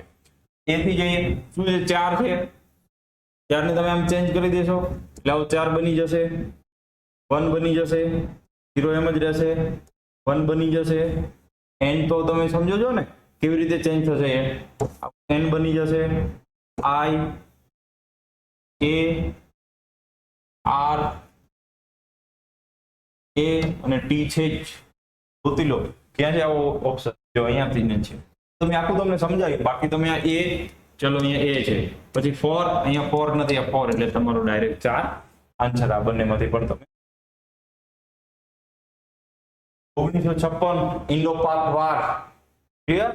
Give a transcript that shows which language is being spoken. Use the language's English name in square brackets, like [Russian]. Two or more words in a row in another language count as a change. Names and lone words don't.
[Gujarati] એ થી જઈએ, શું છે? 4 છે. 4 ને તમે આમ ચેન્જ કરી દેશો એટલે આવો 4 બની જશે. 1 બની જશે. 0 એમ જ રહેશે. 1 બની જશે. N તો તમે સમજો છો ને, કેવી રીતે ચેન્જ થશે? n બની જશે i a r a અને t છે જ. ગોતી લો ક્યાં છે આવો ઓપ્શન, જો અહીંયાથી ને છે. તમે આખું તમને સમજાવ્યું, બાકી તમે આ a, ચલો અહીંયા a છે, પછી 4, અહીંયા 4 નથી, આ 4 એટલે તમારો [English] direct 4 answer [Gujarati] આ બંનેમાંથી પણ તમે. [English] 1956 Indo Pak war, clear?